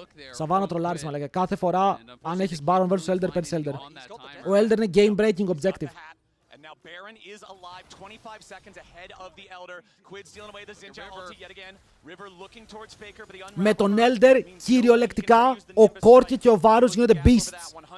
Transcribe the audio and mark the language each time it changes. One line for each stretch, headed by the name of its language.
Greek: Σαββάνο τρολάρισμα λέγε. Κάθε φορά, αν έχεις Baron vs Elder, παίρνεις Elder. Ο Elder είναι game breaking objective.
English: Now Baron is alive 25 seconds ahead of the Elder. Quid stealing away the Xinjiao ulti yet again. River looking towards Faker, but the
Greek: με τον Elder, κυριολεκτικά, ο Corki και ο Varus γίνονται beasts.